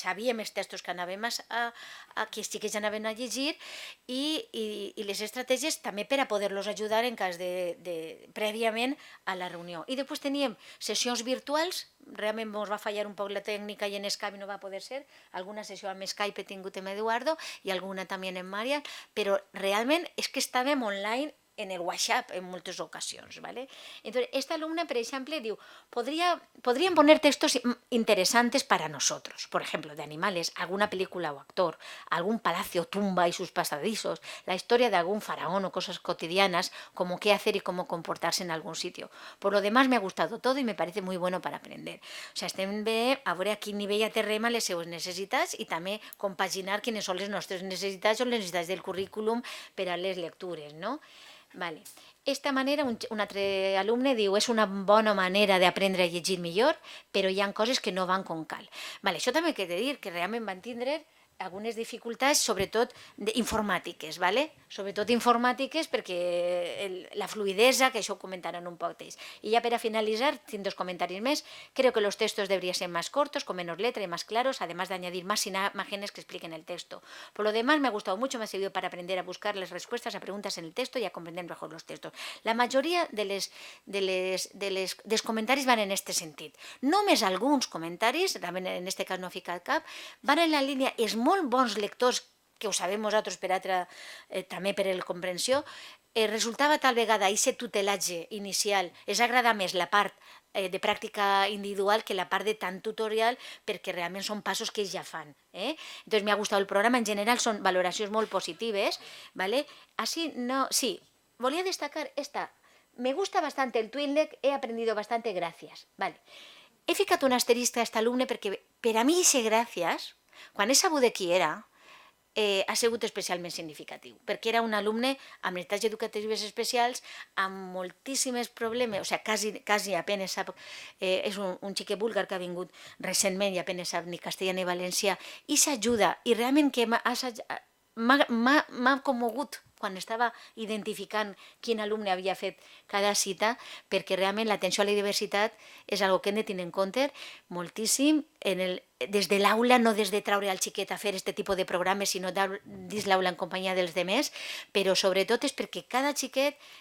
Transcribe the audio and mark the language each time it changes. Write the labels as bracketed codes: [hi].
[ca] Sabíem els textos que anàvem que els xiquets anaven a llegir i les estratègies també per a poder-los ajudar en cas prèviament a la reunió. I després teníem sessions virtuals, realment ens va fallar un poc la tècnica i en Skype no va poder ser, alguna sessió amb Skype he tingut amb Eduardo i alguna també amb Maria, però realment és que estàvem online en el WhatsApp en moltes ocasions, ¿vale? [es] Entonces, esta alumna, por ejemplo, diu, podrían poner textos interesantes para nosotros, por ejemplo, de animales, alguna película o actor, algún palacio, tumba y sus pasadizos, la historia de algún faraón o cosas cotidianas, como qué hacer y cómo comportarse en algún sitio. Por lo demás, me ha gustado todo y me parece muy bueno para aprender. [ca] O sea, estem bé a veure a quin nivell aterrem a les seues necessitats i també compaginar quines són les nostres necessitats o les necessitats del currículum per a les lectures, no? Vale. Esta manera, un altre alumne diu, és una bona manera d'aprendre a llegir millor, però hi ha coses que no van com cal. Vale, això també he de dir que realment van tindre algunes dificultats, sobretot informàtiques, ¿vale? Sobretot informàtiques perquè la fluidesa, que això ho comentaran un poc ells. [es] Y ya para finalizar, tinc 2 comentarios más, creo que los textos deberían ser más cortos, con menos letra y más claros, además de añadir más imágenes que expliquen el texto. Por lo demás, me ha gustado mucho, me ha servido para aprender a buscar las respuestas a preguntas en el texto y a comprender mejor los textos. [ca] La majoria dels comentaris van en aquest sentit. Només alguns comentaris, també en aquest cas no ha ficat cap, van en la línia, és molt bons lectors, que ho sabem nosaltres també per la comprensió, resultava tal vegada aquest tutelatge inicial, és agradar més la part de pràctica individual que la part de tant tutorial, perquè realment són passos que ells ja fan. Entonces me ha gustat el programa, en general són valoracions molt positives, ¿vale? [es] Así no, [ca] sí, volia destacar esta, [es] me gusta bastante el Twinlec, he aprendido bastante, gracias, vale. [ca] He ficat un asterisc a aquest alumne perquè per a mi ese gràcies, quan he sabut de qui era, ha sigut especialment significatiu, perquè era un alumne amb necessitats educatives especials, amb moltíssims problemes, o sigui, quasi apenas sap, és un xiquet búlgar que ha vingut recentment i apenas sap ni castellà ni valencià, i s'ajuda, i realment que m'ha commogut quan estava identificant quin alumne havia fet cada cita, perquè realment l'atenció a la diversitat és una cosa que hem de tenir en compte moltíssim des de l'aula, no des de traure al xiquet a fer aquest tipus de programes, sinó dins l'aula en companyia dels demés, però sobretot és perquè cada xiquet